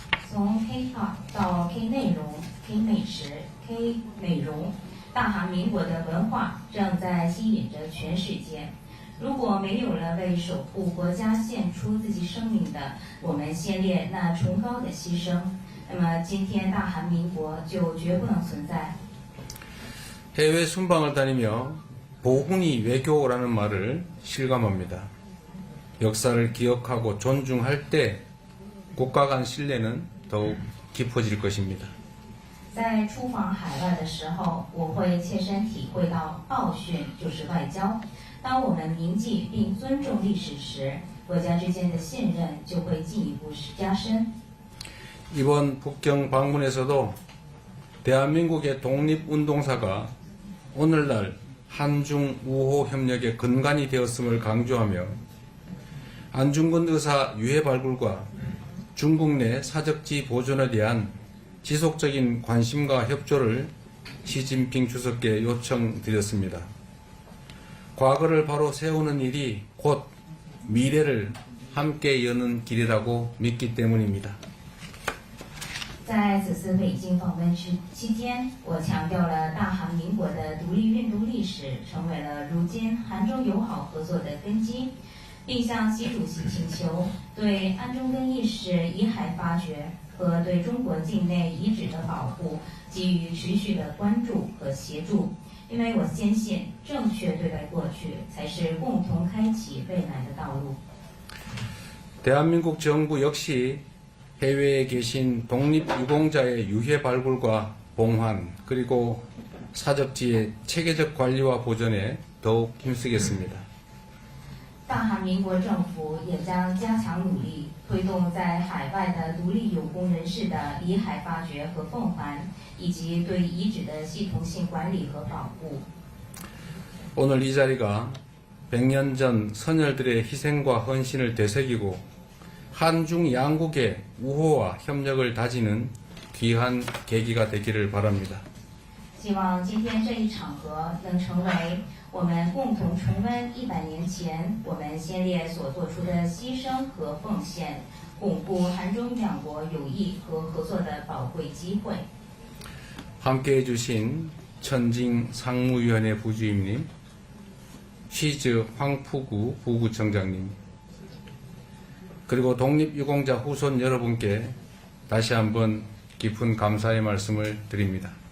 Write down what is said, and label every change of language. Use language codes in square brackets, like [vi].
[zh] 从 K-pop 到 K 内容、K 美食、K 美容，大韩民国的文化正在吸引着全世界。如果没有了为守护国家献出自己生命的我们先烈那崇高的牺牲，那么今天大韩民国就绝不能存在。 [ko] 해외 순방을 다니며 보훈이 외교라는 말을 실감합니다. 역사를 기억하고 존중할 때 국가 간 신뢰는 더욱 깊어질 것입니다. [zh] 在出访海外的时候，我会切身体会到报训就是外交。当我们铭记并尊重历史时，国家之间的信任就会进一步加深。 [ko] 이번 북경 방문에서도 대한민국의 독립운동사가 오늘날 한중 우호 협력의 근간이 되었음을 강조하며 안중근 의사 유해 발굴과 중국 내 사적지 보존에 대한 지속적인 관심과 협조를 시진핑 주석께 요청드렸습니다. 과거를 바로 세우는 일이 곧 미래를 함께 여는 길이라고 믿기 때문입니다. [zh] 在此次北京访问期间，我强调了大韩民国的独立运动历史成为了如今韩中友好合作的根基，并向习主席请求对安中根义士遗骸发掘和对中国境内遗址的保护给予持续的关注和协助。因为我坚信，正确对待过去，才是共同开启未来的道路。 [ko] 대한민국 정부 역시 해외에 계신 독립유공자의 유해 발굴과 봉환 그리고 사적지의 체계적 관리와 보존에 더욱 힘쓰겠습니다. [zh] 大韩民国政府也将加强努力，推动在海外的独立有功人士的里海发掘和奉还，以及对遗址的系统性管理和保护。 [ko] 오늘 이 자리가 100년 전 선열들의 희생과 헌신을 되새기고 한중 양국의 우호와 협력을 다지는 귀한 계기가 되기를 바랍니다. [zh] 希望今天这一场合能成为我们共同重温100年前我们先烈所做出的牺牲和奉献，巩固韩中两国友谊和合作的宝贵机会。 [ko] 함께해 주신 천징 상무위원회 부주임님, 시즈 황푸구 부구청장님, 그리고 독립유공자 후손 여러분께 다시 한번 깊은 감사의 말씀을 드립니다.